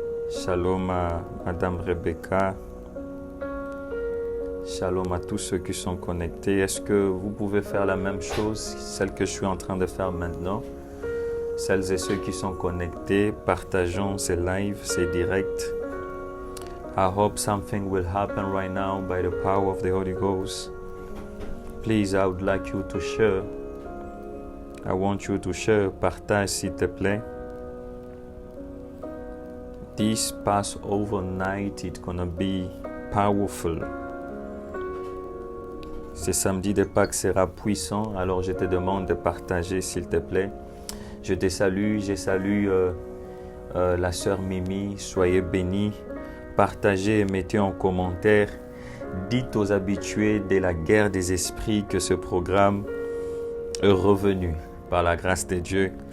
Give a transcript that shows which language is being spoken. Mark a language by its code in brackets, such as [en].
[fr] Shalom à Madame Rebecca. Shalom à tous ceux qui sont connectés. Est-ce que vous pouvez faire la même chose, celle que je suis en train de faire maintenant? Celles et ceux qui sont connectés, partageons ces lives, ces directs. [en] I hope something will happen right now by the power of the Holy Ghost. Please, I would like you to share. I want you to share. [fr] Partage s'il te plaît. [en] This Passover night, it's gonna be powerful. [fr] Ce samedi de Pâques sera puissant, alors je te demande de partager s'il te plaît. Je te salue, je salue la sœur Mimi, soyez bénis. Partagez et mettez en commentaire. Dites aux habitués de la guerre des esprits que ce programme est revenu par la grâce de Dieu.